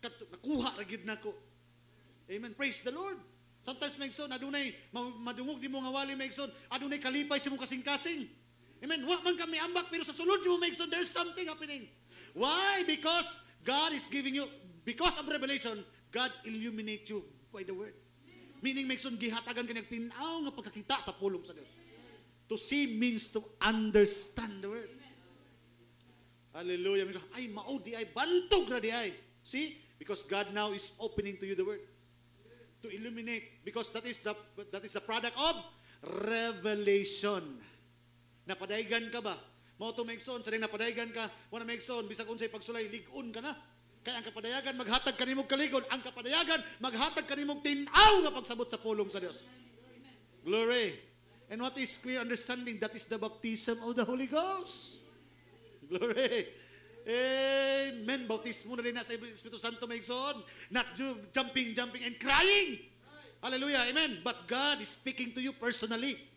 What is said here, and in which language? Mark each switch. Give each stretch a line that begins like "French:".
Cebuano: Nakuha ra gid nako. Amen.
English: Praise the Lord.
Cebuano: Sometimes maigsoon adunay madungog nimo nga wali maigsoon, adunay kalipay sa imong kasing-kasing. Amen. Wa man kami ambak pero sa sulod nimo maigsoon
English: there's something happening. Why? Because God is giving you, because of revelation, God illuminate you by the word.
Cebuano: Meaning maigsoon gihatagan ka nagtinaw nga pagkakita sa pulong sa Dios.
English: To see means to understand the word. Hallelujah.
Cebuano: Ay mao di ay bantog ra di ay.
English: See? Because God now is opening to you the word. To illuminate, because that is the product of revelation.
Cebuano: Napadaygan ka ba? Mao to maigsoon, sa napadaygan ka, wala maigsoon, bisag unsay pagsulay, ligon ka na. Kaya ang kapadayagan maghatag kanimong kaligon, ang kapadayagan maghatag kanimong tinaw nga pagsabot sa pulong sa Dios. Glory.
English: And what is clear understanding? That is the baptism of the Holy Ghost.
Cebuano: Glory. Amen. Bautismo na rin na sa Espiritu Santo maigsoon.
English: Not jumping and crying. Hallelujah. Amen. But God is speaking to you personally.